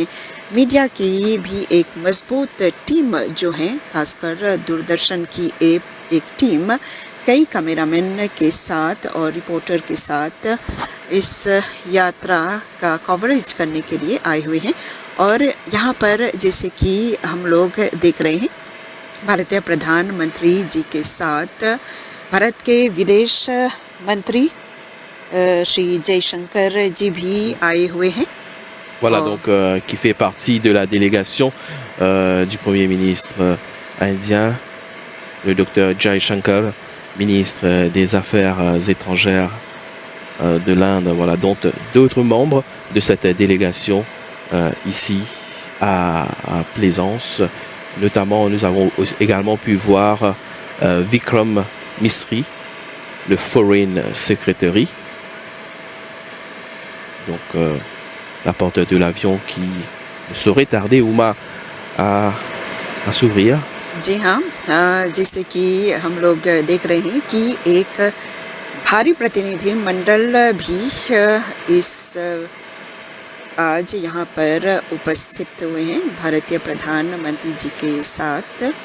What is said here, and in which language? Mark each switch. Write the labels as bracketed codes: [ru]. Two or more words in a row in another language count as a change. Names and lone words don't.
[hi] मीडिया की भी एक मजबूत टीम जो है, खासकर दूरदर्शन की एक टीम कई कैमरामैन के साथ और रिपोर्टर के साथ इस यात्रा का कवरेज करने के लिए आए हुए हैं। और यहाँ पर जैसे कि हम लोग देख रहे हैं, भारतीय प्रधानमंत्री जी के साथ भारत के विदेश मंत्री श्री जयशंकर जी भी आए हुए हैं। [fr] Voilà, donc qui fait partie de la délégation du Premier ministre indien, le docteur Jai Shankar, ministre des Affaires étrangères de l'Inde. Voilà, donc d'autres membres de cette délégation ici à Plaisance. Notamment, nous avons également pu voir Vikram Misri, le [en] Foreign Secretary. [fr] Donc, la porte de l'avion qui ne saurait tarder, Ouma, à s'ouvrir. [hi] जी हाँ, जैसे कि हम लोग देख रहे हैं कि एक भारी प्रतिनिधि मंडल भी इस आज यहाँ पर उपस्थित हुए हैं भारतीय प्रधानमंत्री जी के साथ।